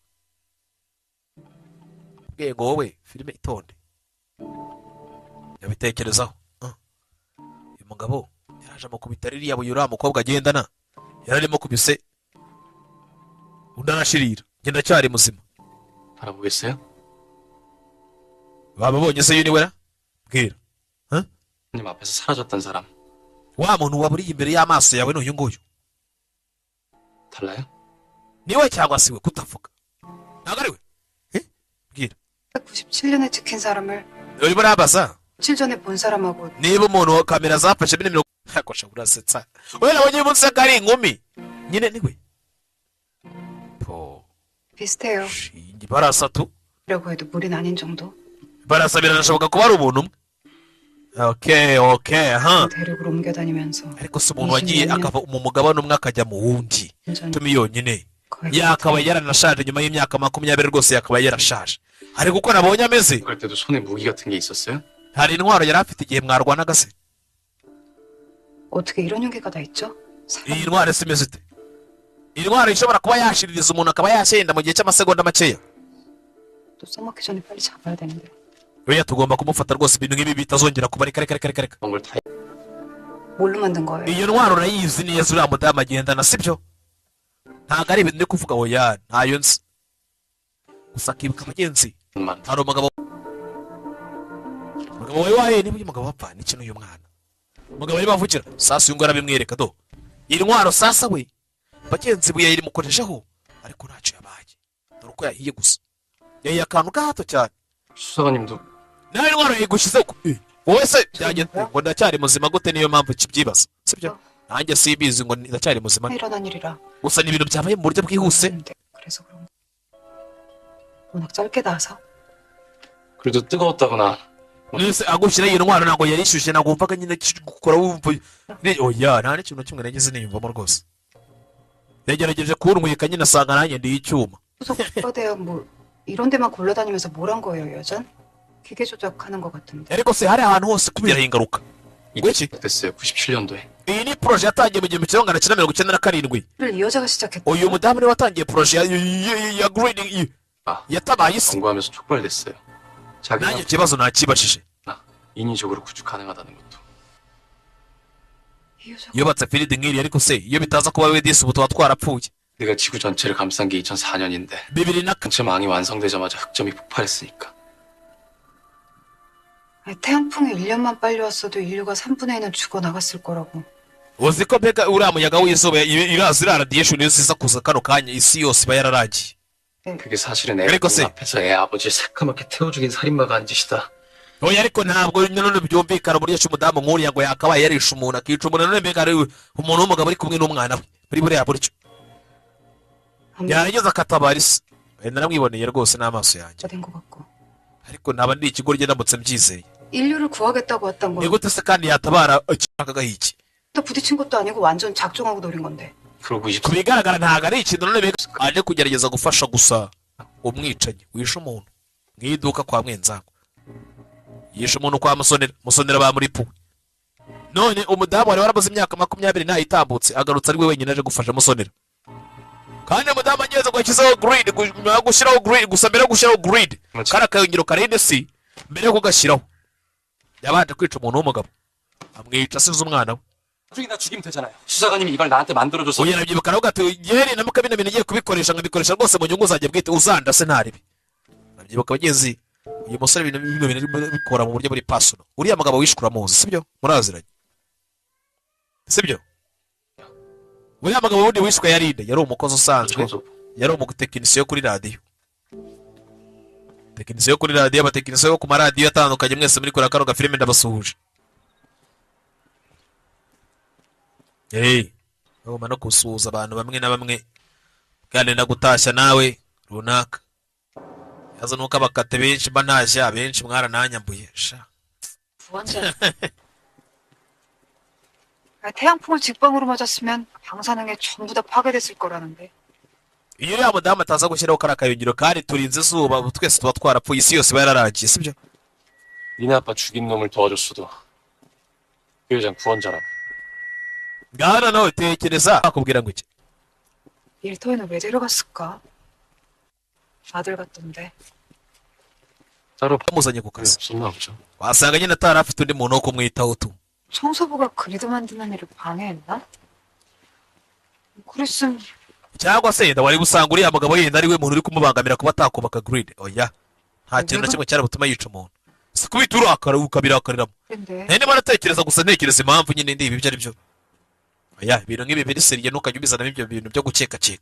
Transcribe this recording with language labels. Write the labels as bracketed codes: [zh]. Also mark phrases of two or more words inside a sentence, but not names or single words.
[rw] bwego wowe filime itonde yabitekerezaho. uyu mugabo yaraje amukubita ririya buye uriya mukobwa agendana yararimo kubise undi arashirira ngenda cyari muzima. [ko] 알아보겠어요? [rw] wababonye se yuniwera bwira [ko] 님 앞에서 사라졌던 사람 [rw] wa muntu waburiye imbere y'amaso yawe n'uyu nguyu [ko] 달라요? [rw] niwe cyangwa si we kutavuga ntabwo ari we bwira [ko] 97년에 찍힌 사람을 [rw] urimo urabaza [ko] 7 전에 본 사람하고 [rw] niba umuntu kamera zafashe bine mirongo yakosha urasetsa we nabonye uyu munsi ko ari inkumi nyine niwe po [ko] 비슷해요. [rw] barasa tu [ko] 라고 해도 무리는 아닌 정도. [rw] barasa biranashoboka kuba ari ubuntu umwe okay [ko] 대륙을 옮겨 다니면서 [rw] ariko se umuntu wagiye akava mu mugabane umwe akajya mu wundi tumi yonyine yakaba yaranashaje nyuma y'imyaka 20 rwose yakaba yarashaje ariko uko nabonye ameze [ko] 그럴 때도 손에 무기 같은 게 있었어요? [rw] hari intwaro yari afite igihe mwarwanaga se [ko] 어떻게 이런 흉기가 다 있죠? [rw] iyi ntwaro se imeze ite intwaro ishobora kuba yashiririza umuntu akaba yashyenda mu gihe cy'amasegonda makeya [ko] 또 써먹기 전에 빨리 잡아야 되는데. [rw] oya tugomba kumufata rwose ibintu nk'ibi bitazongera kuba reka [ko] 그런 걸 다 뭘로 만든 거예요? [rw] iyo ntwaro urayizi neza uriya mudamu agendana sibyo ntabwo ari ibintu ndi kuvuga oya ntayo nzi gusa akibuka abagenzi [ko] 만 [rw] hari umugabo wawe wahe niba uyu mugabo wapfa n'iki n'uyu mwana umugabo arimo avugira sasa uyu nguyu arabimwereka do iyi ntwaro sasa we bagenzi buye irimukoreshaho ariko ntacyo yabaye dore uko yahiye gusa yahiye akantu gato cyane [ko] 수사관님도 [rw] nawe intwaro yayigushyizeho wowe se byagenze ngo ndacyari muzima gute niyo mpamvu kibyibaza sibyo nanjye sibizi ngo ndacyari muzima [ko] 일어난 일이라. [rw] gusa ni ibintu byabaye mu buryo bwihuse [ko] 그래서 그런 거. 워낙 짧게 나와서. 그래도 뜨거웠다거나 [rw] nese agushyiraho iyo ntwaro ntabwo yarishyushye ntabwo wumvaga nyine gukora wumva oya nta n'ikintu na kimwe nagize niyumvamo rwose yagerageje kuntwika nyine asanga nanjye ndiye icyuma [ko] 수석 국가대학 뭐 이런 데만 굴러다니면서 뭘 한 거예요, 여전? 기계 조작하는 것 같은데. [rw] ariko se hari ahantu hose kubigiraho ingaruka [ko] 이게 됐어요 97년도에 [rw] iyi ni poroje yatangiye mu gihumbi kimwe magana cyenda mirongo icyenda na karindwi [ko] 이 여자가 시작했다. [rw] uyu mudamu niwe watangiye poroje ya green yatabaye isi [ko] 연구하면서 촉발됐어요 자기가 [rw] nanjye ikibazo nakibashije [ko] 인위적으로 구축 가능하다는 것도 이 여자가 [rw] yubatse firidi nk'iri ariko se iyo bitaza kuba we disi ubu tuba twarapfuye [ko] 내가 지구 전체를 감싼 게 2004년인데 [rw] bibiri na [ko] 전체 망이 완성되자마자 흑점이 폭발했으니까 아니, 태양풍이 1년만 빨리 왔어도 인류가 3분의 1은 죽어나갔을 거라고. [rw] uzi ko mbega uriya muyaga w'izuba iraza iriya radiyesheni yose iza kuza kano kanya isi yose iba yararagiye [ko] 그게 사실은 애 그리고 쎄. 앞에서 애 아버지를 새까맣게 태워 죽인 살인마가 한 짓이다 [rw] oya ariko ntabwo none byumvikana uburyo ki umudamu nk'uriya ngo yakabaye yarishe umuntu akica umuntu none mbega ari umuntu w'umugabo ari kumwe n'umwana we muri buriya buryo yarangiza akatabara isi naramwiboneye rwose n'amaso yanjye [ko] 된것 같고. [rw] ariko naba ndi ikigoryi ndamutse mbyizeye [ko] 인류를 구하겠다고 왔던 [rw] ni [ko] 거. [rw] gute se kandi yatabara akagaho iki [ko] 또 부딪힌 것도 아니고 완전 작정하고 노린 건데. 그러고 [rw] ku bigaragara ntabwo ari ikintu none mbega aje kugerageza gufasha gusa umwicanyi wishe umuntu mu iduka kwa mwenzangu yishe umuntu kwa musonera ba muri puwe none umudamu wari warabuze imyaka 20 ntayo itambutse agarutse ari we wenyine aje gufasha musonera kandi umudamu ageze ngo yashyizeho grid gushyiraho grid gusa mbere yo gushyiraho grid kari akayungiro karinde si mbere yo kugashyiraho yabanje kwica umuntu w'umugabo amwica asize umwana we [ko] 나중에 죽이면 되잖아요 수사관님이 이걸 나한테 만들어줘서 [rw] uyu arabyibuka aravuga ati yeri na mukabina bintu ngiye kubikoresha nkabikoresha rwose mu nyungu zanjye bwite uzandase ntaribi arabyibuka abagenzi uyu musore ibintu bintu bikora mu buryo buri pasono uriya mugabo wishwe uramuzi sibyo muraziranye sibyo uriya mugabo wundi wishwe yarinde yari umukozi usanzwe yari umutekinisiye kuri radiyo tekinisiye kuri radiyo abatekinisiye bo ku maradiyo atandukanye mwese muri kora kano gafilime ndabasuhuje bagomba no gusuhuza abantu bamwe na bamwe kandi no gutashya nawe runaka yaza nuko abakate benshi mba ntashya benshi mwarananyambuye sha [ko] 완전. 태양풍을 직방으로 맞았으면 방사능에 전부 다 파괴됐을 거라는데. [rw] iyo uriya mudamu ataza gushyiraho kariya kayungiro kandi turinze izuba twese tuba twarapfuye isi yose iba yararagiye sibyo [ko] 니네 아빠 죽인 놈을 도와줬어도 그 여잔 구원자라고 [rw] ngaho nawe tekereza bakubwira ngo iki [ko] 일터에는 왜 데려갔을까? 아들 같던데. 따로 [rw] bamuzanye ku kazi [ko] 없었나 보죠 [rw] wasanga nyine atari afite undi muntu wo kumwitaho tu [ko] 청소부가 그리드 만드는 일을 방해했나? 그랬으면 [rw] cyangwa se yenda wari gusanga uriya mugabo yenda ari we muntu uri kumubangamira kuba atakubaka grid. Oya, nta kintu na kimwe cyari butuma yica umuntu. Si kubita urakara ukabirakariramo. Ndimo natekereza gusa ntekereza impamvu nyine ndi ibi byo ari byo. Oya, ibintu nk'ibi biri seriye ntukajya ubizanamo ibyo bintu byo gukeka.